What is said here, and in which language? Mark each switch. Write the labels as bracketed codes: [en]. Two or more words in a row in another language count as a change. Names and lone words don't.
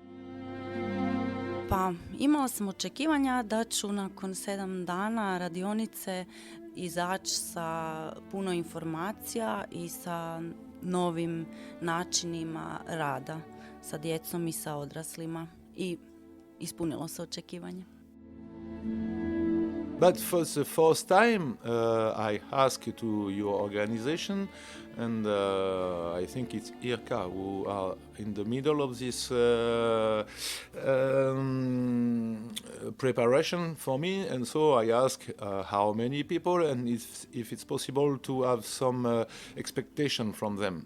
[bs] Pa imala sam očekivanja da ću nakon 7 dana radionice izaći sa puno informacija i sa novim načinima rada sa djecom i sa odraslima. I ispunilo se očekivanje. [en] But for the first time, I asked to your organization, and I think it's Irka who are in the middle of this preparation for me, and so I asked how many people and if it's possible to have some expectation from them.